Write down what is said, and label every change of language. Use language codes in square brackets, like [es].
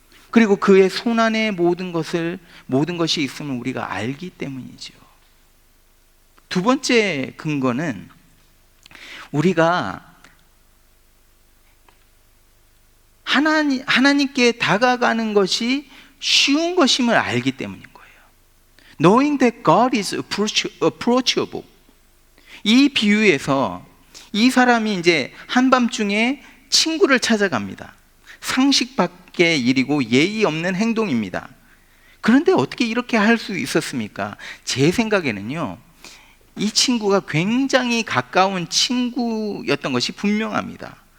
[ko] 그리고 그의 손 안에 모든 것이 있음을 우리가 알기 때문이죠. 두 번째 근거는 우리가 하나님께 다가가는 것이 쉬운 것임을 알기 때문인 거예요. [en] Knowing that God is approachable. [ko] 이 비유에서 이 사람이 이제 한밤중에 친구를 찾아갑니다. 상식 밖의 일이고 예의 없는 행동입니다. 그런데 어떻게 이렇게 할 수 있었습니까? 제 생각에는요, 이 친구가 굉장히 가까운 친구였던 것이 분명합니다.